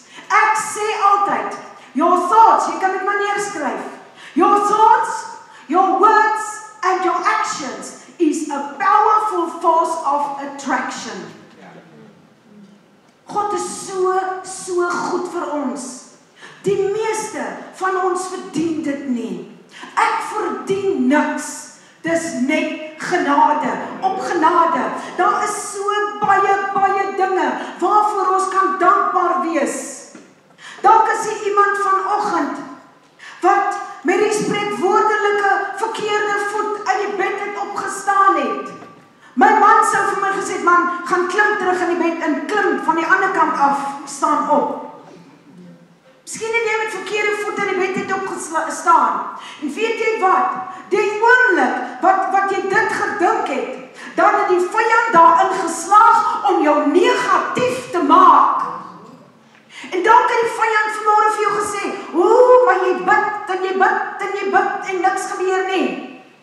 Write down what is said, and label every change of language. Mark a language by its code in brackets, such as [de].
[af] Ek sê altyd, [en] your thoughts, [af] jy kan dit maar neerskryf. [en] Your thoughts, your words and your actions is a powerful force of attraction. [af] God is so goed vir ons. Die meeste van ons verdien dit nie. Ek verdien niks. Dis net genade, op genade. Daar is so baie dinge waarvoor ons kan dankbaar wees. Dalk is hier iemand vanoggend wat met die spreekwoordelike verkeerde voet uit die bed het opgestaan het. My man sou vir my gesê, man, gaan klim terug in die bed en klim van die ander kant af, staan op. Miskien het jy met verkeerde voet in die bed het opgestaan. En weet jy wat? Die oomblik wat jy dit gedink het, dan het die vyand daarin geslaag om jou negatief te maak. En dan kan die vyand vanmôre vir jou gesê, "Ooh, maar jy bid en jy bid en jy bid en niks gebeur nie."